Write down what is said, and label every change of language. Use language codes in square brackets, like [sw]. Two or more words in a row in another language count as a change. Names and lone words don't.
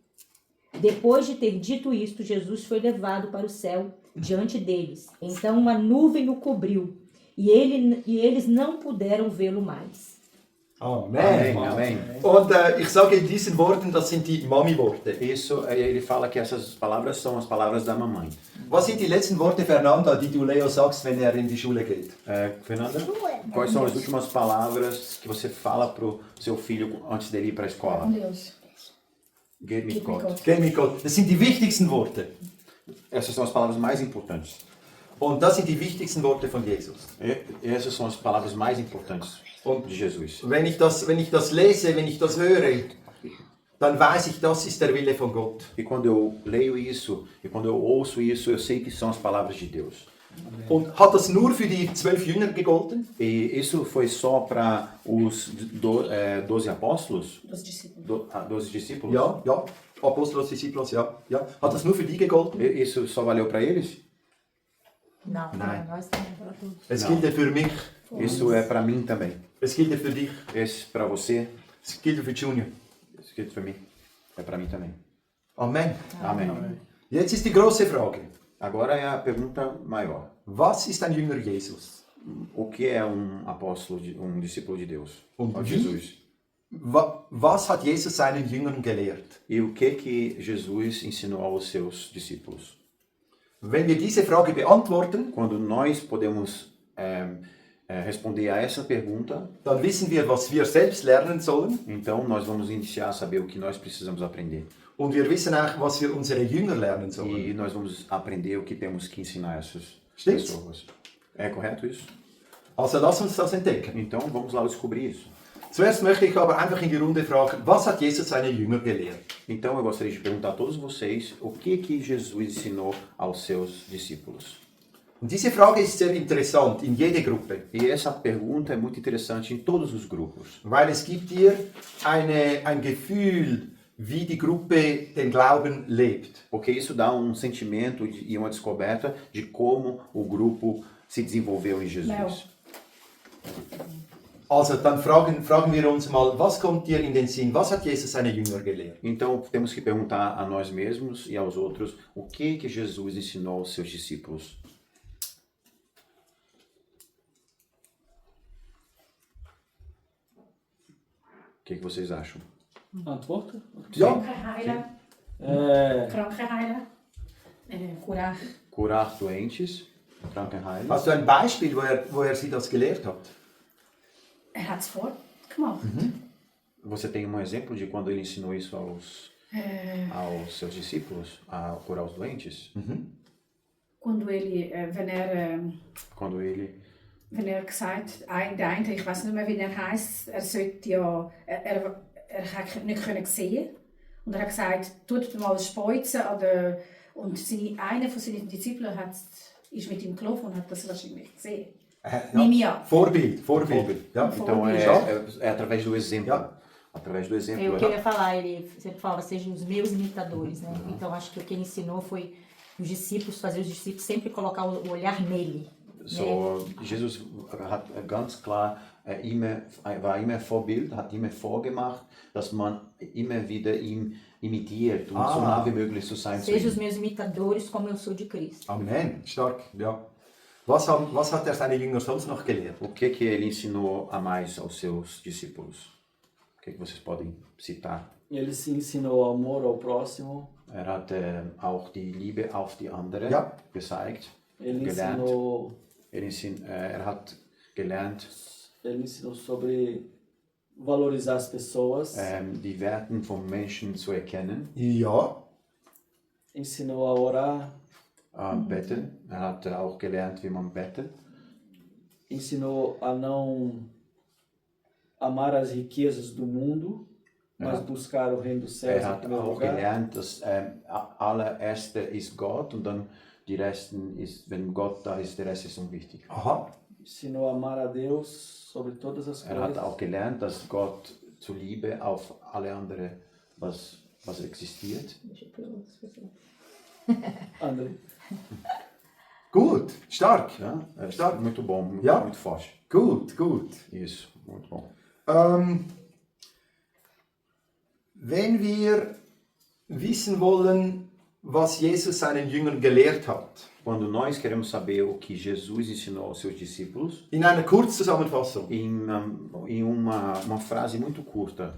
[pt] Depois de ter dito isto, Jesus foi levado para o céu diante deles. Então uma nuvem o cobriu e eles não puderam vê-lo mais. [de] Amen. [pt] Amém. [de] Und ich sage in diesen Worten, das sind die Mami-Worte. [pt] Isso, ele fala que essas palavras são as palavras da mamãe. [de] Was sind die letzten Worte, Fernanda, die du Leo sagst, wenn er in die Schule geht? [pt] Fernanda, quais são as últimas palavras que você fala pro seu filho antes dele ir para a escola? Deus. [de] Geh mit Gott. Geh mit Gott. Das sind die wichtigsten Worte. [pt] Essas são as palavras mais importantes. [de] Und das sind die wichtigsten Worte von Jesus. [pt] Essas são as palavras mais importantes de Jesus. [de] Wenn ich das lese, wenn ich das höre, dann weiß ich, das ist der Wille von Gott. [pt] E quando eu leio isso, e quando eu ouço isso, eu sei que são as palavras de Deus. [de] Und hat das nur für die 12 Jünger gegolten? [pt] E isso foi só para os 12 apóstolos? Dos discípulos. 12 discípulos? [de] Ja, ja. Apostolos, Disciplos, ja. Ja. Hat das nur für die gegolten? [pt] Isso só valeu para eles? Não, [de] Nein. [pt] nós também, para todos. [de] Es [pt] Não. [de] gilt für mich. [pt] Isso é para mim também. [de] Es gilt für dich. [pt] Esse para você, [de] Es gilt für Junior. [pt] isso gilt para mim. É para mim também. [de] Amen. [pt] Amém. [de] Jetzt ist die große Frage. [pt] Agora é a pergunta maior. [de] Was ist ein Jünger Jesus? [pt] O que é apóstolo, um discípulo de Deus? [de] Und [pt] Ó [de] wie? Jesus. Was hat Jesus seinen Jüngern gelehrt? [pt] E o que Jesus ensinou aos seus discípulos? [de] Wenn wir diese Frage beantworten, [pt] Quando nós podemos responder a essa pergunta, [de] dann wissen wir, was wir selbst lernen sollen. [pt] então nós vamos iniciar a saber o que nós precisamos aprender. [de] Und wir wissen auch, was wir unsere Jünger lernen [pt] E [de] sollen. [pt] nós vamos aprender o que temos que ensinar essas [de] Stimmt's? [pt] pessoas. É correto isso? [de] Also lass uns das entdecken. [pt] Então vamos lá descobrir isso. [de] Zuerst möchte ich aber einfach in die Runde fragen, was hat Jesus seine Jünger gelehrt? [pt] Então eu gostaria de perguntar a todos vocês o que Jesus ensinou aos seus discípulos. [de] Und diese Frage ist sehr interessant in jeder Gruppe, [pt] E essa pergunta é muito interessante em todos os grupos, [de] weil es gibt dir ein Gefühl, wie die Gruppe den Glauben lebt. [pt] porque isso dá um sentimento e uma descoberta de como o grupo se desenvolveu em Jesus. [de] Also dann fragen wir uns mal, was kommt dir in den Sinn? Was hat Jesus seine Jünger gelehrt? [pt] Então temos que perguntar a nós mesmos e aos outros o que Jesus ensinou aos seus discípulos. O que vocês acham? [de] Antworta? Ja, Kranken heilen. Kranken heilen. [pt] Curar. Curar doentes, [de] Krankenheilen. hast du ein Beispiel, wo er sie das gelehrt hat? Hat es vorgemacht. [pt] Você tem um exemplo de quando ele ensinou isso aos seus discípulos, a curar os doentes? Quando ele, Quando ele [de] wenn er gesagt, der eine, ich weiß nicht mehr, wie er heißt, er sollte ja, er hat nicht können sehen und er hat gesagt, tut mal speuzen und einer von seinen Disciplen ist mit ihm gelaufen und hat das wahrscheinlich gesehen. Nehme ich an. Vorbild. Ja. [pt] Então é através do exemplo. [de] Ja. [pt] Através do exemplo. É o que eu ia falar, ele sempre falava, sejam os meus imitadores, né? Então acho que o que ele ensinou foi os discípulos, fazer os discípulos sempre colocar o olhar nele. [de] So, Jesus hat ganz klar war immer Vorbild, hat immer vorgemacht, dass man immer wieder ihn imitiert, um so nah wie möglich zu sein zu [pt] Sejam os [de] ihm. [pt] meus imitadores como eu sou de Cristo. [de] Amen, stark. Ja. Was hat er seine Jünger sonst noch gelehrt? [pt] O que ele ensinou a mais aos seus discípulos? O que vocês podem citar? Ele se ensinou amor ao próximo. [de] Er hat auch die Liebe auf die andere Ja. gezeigt, [pt] Ele [de] gelernt. [pt] ensinou, [de] Er hat gelernt, [pt] ele ensinou sobre valorizar as pessoas. [de] die Werten von Menschen zu erkennen, Ja. [pt] Ensinou a orar. [de] beten. Er hat auch gelernt, wie man betet. [pt] Ensinou a não amar as riquezas do mundo, mas buscar o reino dos céus [de] Er [pt] em [de] hat [pt] primeiro [de] auch [pt] lugar. [de] gelernt, dass allererste ist Gott und dann die Resten ist, wenn Gott da ist, der Rest ist unwichtig. Aha. [pt] Ensinou a amar a Deus sobre todas as [de] Er hat [pt] coisas. [de] auch gelernt, dass Gott zur Liebe auf alle andere, was existiert. André. Gut, stark. Ja, [pt] é [de] Stark. [pt] muito bom, muito, [de] Ja. [pt] muito forte. [de] Gut. [pt] Isso, muito bom. [de] Wenn wir wissen wollen, was Jesus seinen Jüngern gelehrt hat, [pt] Quando nós queremos saber o que Jesus ensinou aos seus discípulos, [de] in einer Kurzzusammenfassung, [pt] em uma frase muito curta,